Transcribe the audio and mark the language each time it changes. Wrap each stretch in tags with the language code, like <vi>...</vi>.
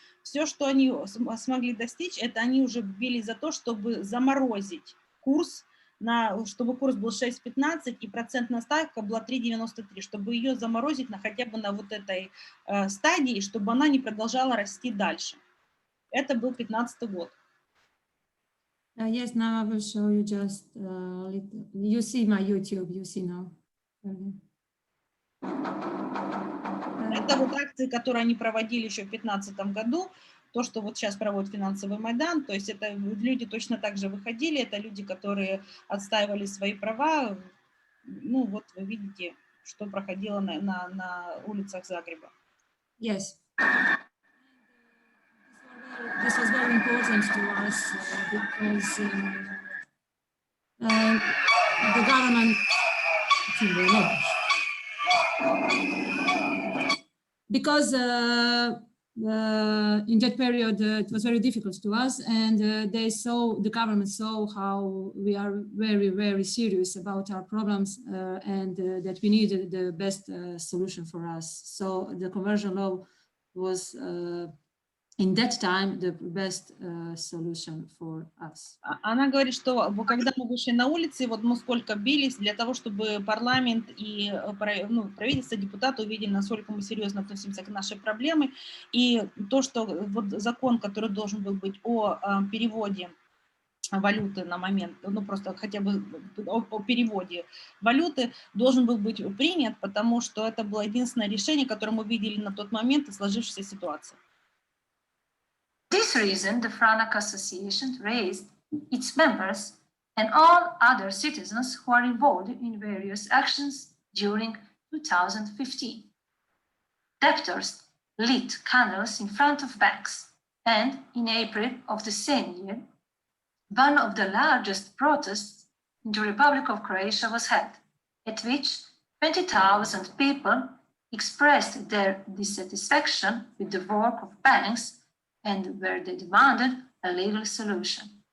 <ru>Все, что они смогли достичь, это они уже били за то, чтобы заморозить курс, чтобы курс был 6,15 и процентная ставка была 3,93, чтобы ее заморозить хотя бы на вот этой стадии, чтобы она не продолжала расти дальше. Это был 2015 год.</ru> <en>Yes, now I will show you just little. You see my YouTube, you see now.</en> <ru>Это вот акции, которые они проводили еще в 2015 году, то, что вот сейчас проводит финансовый майдан, то есть это люди точно так же выходили, это люди, которые отстаивали свои права. Ну вот вы видите, что проходило на улицах Загреба.</ru> <en>Yes. This was very important to us because the government, because in that period it was very difficult to us, and the government saw how we are very, very serious about our problems and that we needed the best solution for us. So the conversion law was in that time the best solution for us.</en> <ru>Она говорит, что когда мы вышли на улицы, вот мы сколько бились для того, чтобы парламент и правительство, депутаты увидели, насколько мы серьезно относимся к нашей проблеме. И то, что вот закон, который должен был быть о переводе валюты на момент, ну просто хотя бы о переводе валюты, должен был быть принят, потому что это было единственное решение, которое мы видели на тот момент в сложившейся ситуации.</ru> <en>For this reason, the FRANAC Association raised its members and all other citizens who are involved in various actions during 2015. Debtors lit candles in front of banks, and in April of the same year, one of the largest protests in the Republic of Croatia was held, at which 20,000 people expressed their dissatisfaction with the work of banks and where they demanded a legal solution.</en>